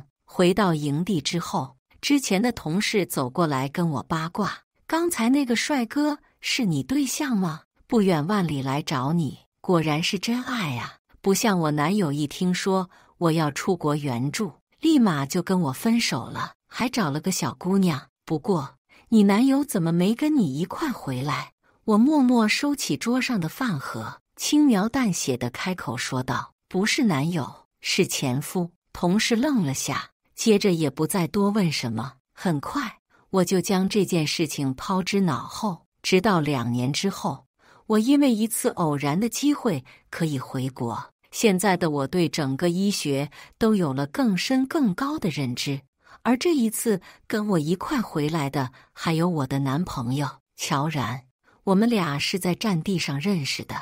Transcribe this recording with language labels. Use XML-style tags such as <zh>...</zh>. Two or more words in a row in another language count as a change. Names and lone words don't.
<zh>回到營地之後，之前的同事走過來跟我八卦：“剛才那個帥哥是你對象嗎？不遠萬里來找你，果然是真愛啊！不像我男友一聽說我要出國援助，立馬就跟我分手了，還找了個小姑娘。不過你男友怎麼沒跟你一塊回來？” 我默默收起桌上的飯盒，輕描淡寫地開口說道：“不是男友，是前夫。” 同事愣了下，接着也不再多問什麼。很快，我就將這件事情拋之腦後。直到2年之後，我因為一次偶然的機會可以回國。現在的我對整個醫學都有了更深更高的認知。而這一次跟我一塊回來的還有我的男朋友喬然，我們倆是在戰地上認識的。</zh>